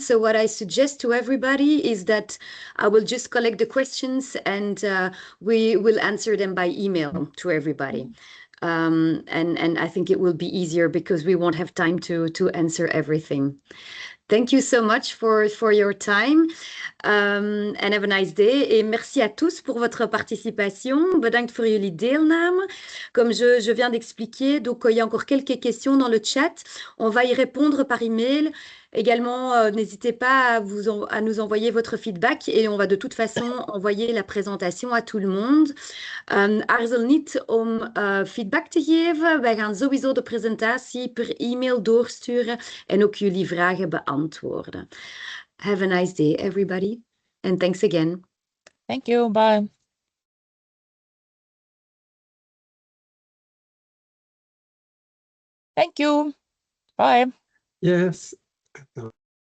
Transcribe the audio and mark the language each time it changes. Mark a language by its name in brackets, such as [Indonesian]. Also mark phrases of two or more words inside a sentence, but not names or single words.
[English] So what I suggest to everybody is that I will just collect the questions and we will answer them by email to everybody. And I think it will be easier because we won't have time to answer everything. Thank you so much for your time. And have a nice day. [French] Et merci à tous pour votre participation. [Dutch] Bedankt voor jullie deelname. [French] Comme je viens d'expliquer, donc il y a encore quelques questions dans le chat. On va y répondre par email. Également, n'hésitez pas à nous envoyer votre feedback et on va de toute façon envoyer la présentation à tout le monde. [Dutch] Aarzel niet om feedback te geven. Wij gaan sowieso de presentatie per e-mail doorsturen en ook jullie vragen beantwoorden. [English] Have a nice day, everybody. And thanks again. Thank you. Bye. Thank you. Bye. Yes.